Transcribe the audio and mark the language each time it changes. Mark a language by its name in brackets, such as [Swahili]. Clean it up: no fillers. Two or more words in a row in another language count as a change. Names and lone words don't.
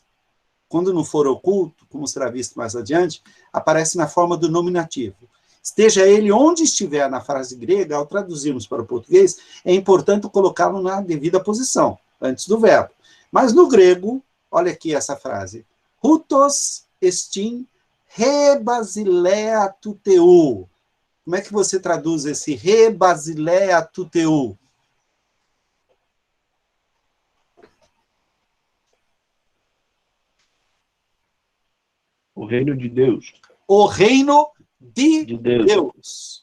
[Portuguese] Quando não for oculto, como será visto mais adiante, aparece na forma do nominativo. Esteja ele onde estiver na frase grega, ao traduzirmos para o português, é importante colocá-lo na devida posição, antes do verbo. Mas no grego, olha aqui essa frase. [Greek] Οὗτος ἐστὶν ἡ βασιλεία τοῦ θεοῦ. [Portuguese] Como é que você traduz esse [Greek] ἡ βασιλεία τοῦ θεοῦ? [Portuguese] O reino de Deus. O reino de Deus.